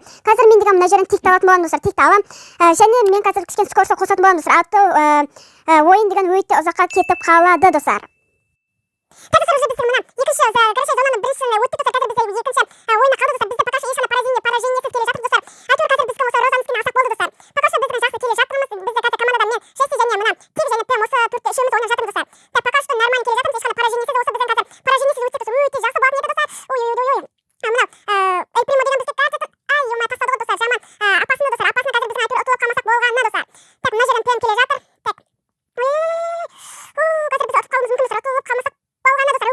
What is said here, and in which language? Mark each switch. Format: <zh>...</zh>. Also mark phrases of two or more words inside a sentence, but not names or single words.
<kk>Қазір мен деген мына жерін тикті алатын боламын достар, тикті алам. Және мен қазір кішкене скоростқа қосатын боламын достар, аты ойын деген өте ұзаққа кетіп қалады достар. Қазір уже біздің мына екінші</kk> <ru>горячая зонаны</ru> <kk>бірінші өттік достар, қазір бізде екінші ойына қалды достар, бізде</kk> <ru>пока что</ru> <kk>ешқандай поражениесіз келе жатырмыз достар. Әйтеуір қазір бізге осы Розанскиймен алсақ болды достар.</kk> <ru>Пока что</ru> <kk>біздің жақсы келе жатырмыз, бізде қазір командадан мен Жеси және мына Тиг және Пем осы төртте үшеуміз ойнап жатырмыз достар. Так,</kk> <ru>пока что</ru> <kk>нормально келе жатырмыз, ешқандай поражениесіз, осы біздің қазір поражениесіз өтсек достар, өте жақсы болатын еді достар. Ой. Мына Эль Примо деген бізде қазір ай тастады ғой достар, жаман опасно достар, опасно қазір біздің әйтеуір ұтылып қалмасақ болғаны достар. Так, мына жерден Пем келе жатыр. Так. Қазір біз ұтып қалуымыз мүмкін достар, ұтылып қалмасақ болғаны достар.</kk>